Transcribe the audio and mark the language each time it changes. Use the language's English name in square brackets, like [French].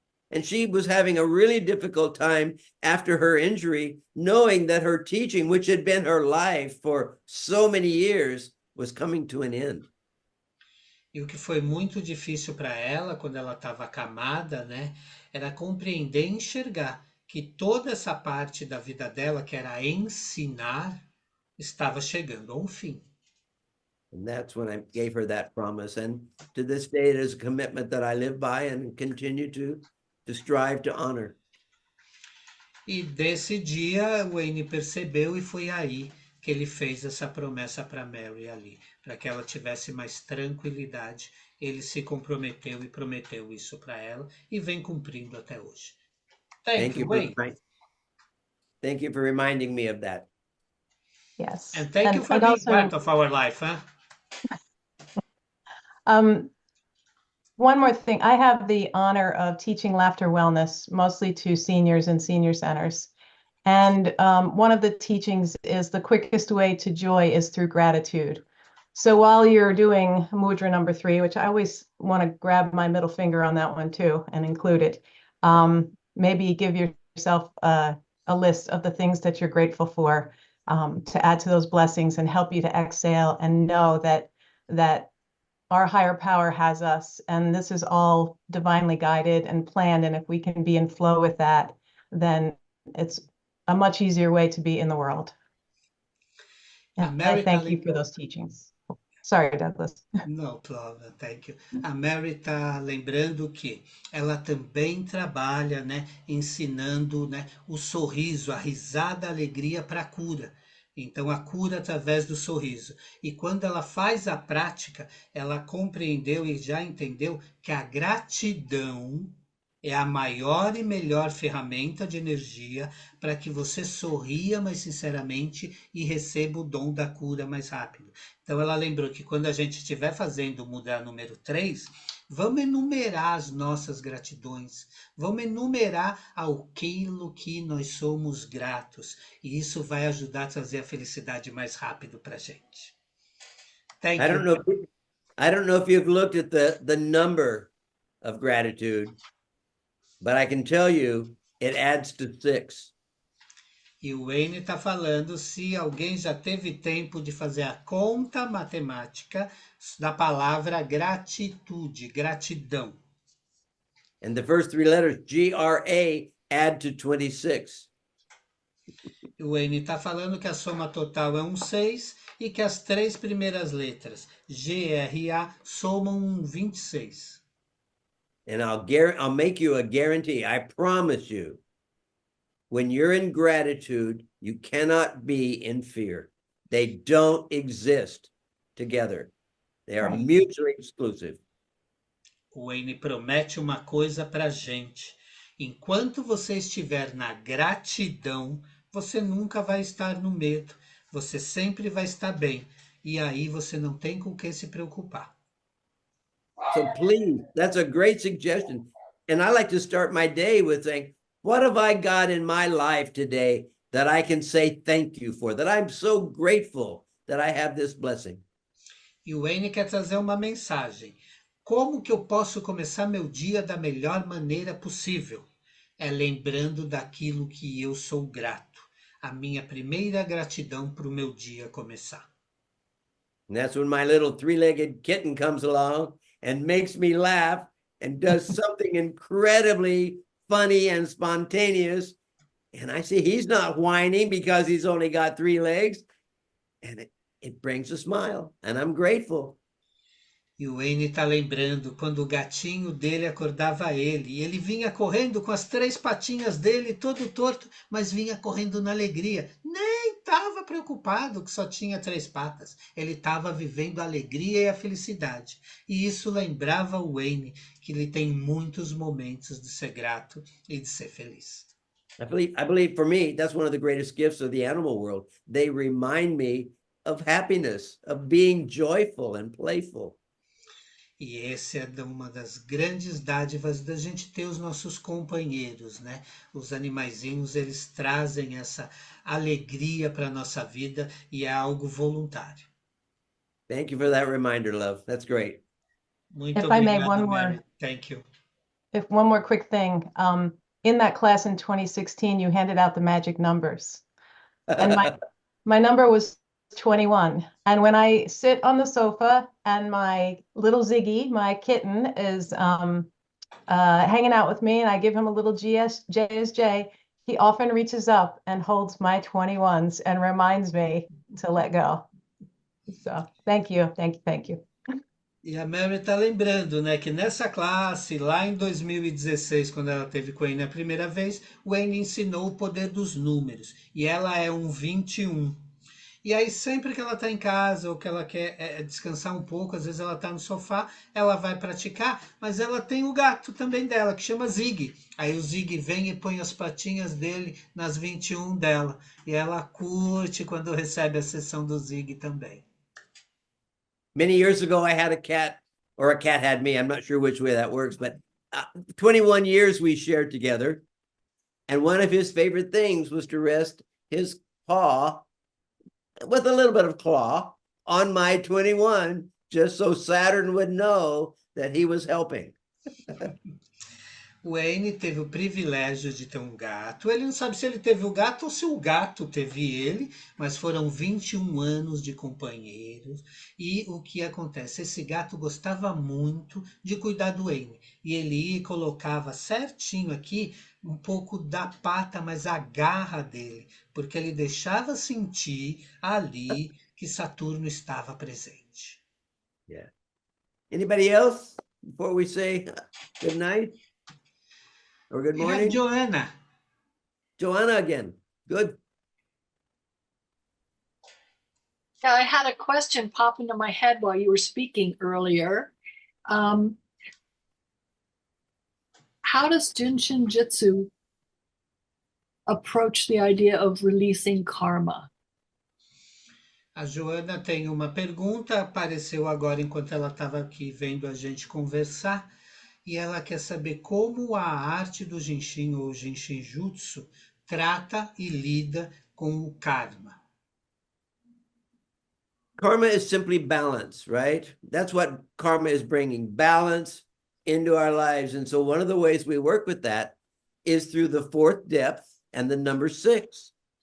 [English] And she was having a really difficult time after her injury, knowing that her teaching, which had been her life for so many years, was coming to an end. [Portuguese] E o que foi muito difícil para ela quando ela estava acamada, né, era compreender e enxergar que toda essa parte da vida dela, que era ensinar, estava chegando a um fim. [English] And that's when I gave her that promise. And to this day, it is a commitment that I live by and continue to strive to honor. [Portuguese] E desse dia, o Wayne percebeu e foi aí que ele fez essa promessa para Mary ali, para que ela tivesse mais tranquilidade. Ele se comprometeu e prometeu isso para ela e vem cumprindo até hoje. [English] Thank you, Wayne. Thank you for reminding me of that. Yes. And thank you for being also, part of our life, huh? One more thing, I have the honor of teaching laughter wellness, mostly to seniors and senior centers. And one of the teachings is the quickest way to joy is through gratitude. So while you're doing mudra number 3, which I always want to grab my middle finger on that one too and include it, maybe give yourself a list of the things that you're grateful for to add to those blessings and help you to exhale and know that our higher power has us, and this is all divinely guided and planned. And if we can be in flow with that, then it's a much easier way to be in the world. And I thank you for those teachings. Sorry, Douglas. No problem, thank you. [Portuguese] A Mary está lembrando que ela também trabalha, né, ensinando, né, o sorriso, a risada, a alegria para a cura. Então, a cura através do sorriso. E quando ela faz a prática, ela compreendeu e já entendeu que a gratidão é a maior e melhor ferramenta de energia para que você sorria mais sinceramente e receba o dom da cura mais rápido. Então, ela lembrou que quando a gente estiver fazendo o mudar número 3, vamos enumerar as nossas gratidões, vamos enumerar aquilo que nós somos gratos, e isso vai ajudar a trazer a felicidade mais rápido para a gente. [English] Thank you. I don't know if you've looked at the number of gratitude, but I can tell you it adds to 6. [Portuguese] E o Wayne está falando se alguém já teve tempo de fazer a conta matemática da palavra gratitude, gratidão. [English] And the first 3 letters, GRA, add to 26. [Portuguese] E o Wayne está falando que a soma total é 6 e que as 3 primeiras letras, GRA, somam 26. [English] And I'll make you a guarantee. I promise you, when you're in gratitude, you cannot be in fear. They don't exist together. They are mutually exclusive. [Portuguese] O Wayne promete uma coisa para a gente. Enquanto você estiver na gratidão, você nunca vai estar no medo. Você sempre vai estar bem. E aí você não tem com o que se preocupar. [English] So please, that's a great suggestion. And I like to start my day with saying, what have I got in my life today that I can say thank you for, that I'm so grateful that I have this blessing? [Portuguese] E o Wayne quer trazer uma mensagem. Como que eu posso começar meu dia da melhor maneira possível? É lembrando daquilo que eu sou grato. A minha primeira gratidão para o meu dia começar. [English] And that's when my little three-legged kitten comes along and makes me laugh and does something incredibly funny and spontaneous. And I see he's not whining because he's only got three legs. And it brings a smile. And I'm grateful. [Portuguese] E o Wayne está lembrando quando o gatinho dele acordava ele. E ele vinha correndo com as três patinhas dele, todo torto, mas vinha correndo na alegria. Nem estava preocupado que só tinha três patas. Ele estava vivendo a alegria e a felicidade. E isso lembrava o Wayne que ele tem muitos momentos de ser grato e de ser feliz. [English] I believe for me, that's one of the greatest gifts of the animal world. They remind me of happiness, of being joyful and playful. [Portuguese] E esse é uma das grandes dádivas da gente ter os nossos companheiros, né? Os animaizinhos, eles trazem essa alegria para a nossa vida e é algo voluntário. [English] Thank you for that reminder, love. That's great. [Portuguese] Muito [English] If I may, [Portuguese] obrigado, [English] one [Portuguese] Mary. [English] more. Thank you. If one more quick thing, in that class in 2016, you handed out the magic numbers. And my number was 21. And when I sit on the sofa and my little Ziggy, my kitten, is hanging out with me and I give him a little JSJ, he often reaches up and holds my 21s and reminds me to let go. So thank you. Thank you. [Portuguese] E a Mary está lembrando, né, que nessa classe, lá em 2016, quando ela teve com o Wayne a primeira vez, o Wayne ensinou o poder dos números. E ela é um 21. E aí, sempre que ela está em casa ou que ela quer descansar um pouco, às vezes ela está no sofá, ela vai praticar, mas ela tem o gato também dela, que chama Zig. Aí o Zig vem e põe as patinhas dele nas 21 dela. E ela curte quando recebe a sessão do Zig também. [English] Many years ago, I had a cat, or a cat had me. I'm not sure which way that works, but 21 years we shared together. And one of his favorite things was to rest his paw with a little bit of claw on my 21, just so Saturn would know that he was helping. [Portuguese] O Wayne teve o privilégio de ter um gato. Ele não sabe se ele teve o gato ou se o gato teve ele, mas foram 21 anos de companheiros. E o que acontece? Esse gato gostava muito de cuidar do Wayne. E ele ia e colocava certinho aqui um pouco da pata, mas a garra dele, porque ele deixava sentir ali que Saturno estava presente. [English] Yeah. Anybody else before we say good night? Or good We have morning? Joanna. Joanna again. Good. Yeah, I had a question pop into my head while you were speaking earlier. How does Jinshin Jitsu approach the idea of releasing karma? [Portuguese] A Joana tem uma pergunta, apareceu agora enquanto ela estava aqui vendo a gente conversar, e ela quer saber como a arte do Jinshin ou Jinshin Jutsu trata e lida com o karma. [English] Karma is simply balance, right? That's what karma is bringing, balance into our lives. And so one of the ways we work with that is through the fourth depth and the number 6.